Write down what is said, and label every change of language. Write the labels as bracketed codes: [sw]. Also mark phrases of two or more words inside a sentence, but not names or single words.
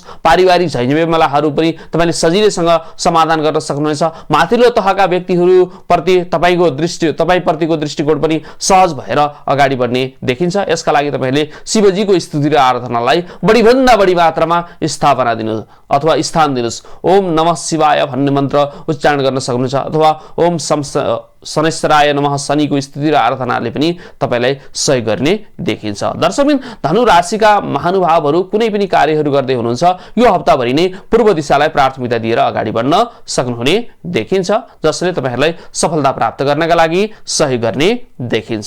[ne] पारिवारिक झैझमेलाहरू पनि तपाईले सजिलैसँग समाधान गर्न सक्नुहुनेछ। माथिल्लो तहका व्यक्तिहरू प्रति तपाईप्रतिको दृष्टिकोण पनि सहज भएर अगाडि बढ्ने देखिन्छ। यसका लागि तपाईले शिवजीको स्तुति र आराधनालाई बढीभन्दा बढी मात्रामा स्थापना दिनु अथवा स्थान दिनुहोस्। [sa] ओम नमः शिवाय [ne] भन्ने मन्त्र उच्चारण गर्न सक्नुहुन्छ अथवा [sa] ओम शनेश्वराय नमः [ne] शनिको स्तुति र आराधनाले पनि तपाईलाई सहयोग गर्ने देखिन्छ। दर्शकबिन धनु राशिका महानुभावहरू कुनै पनि कार्यहरू गर्दै हुनुहुन्छ यो हप्ताभरि नै पूर्व दिशालाई प्राथमिकता दिएर अगाडि बढ्न सक्नुहुने देखिन्छ, जसले तपाईहरूलाई सफलता प्राप्त गर्नका लागि सहयोग गर्ने देखिन्छ।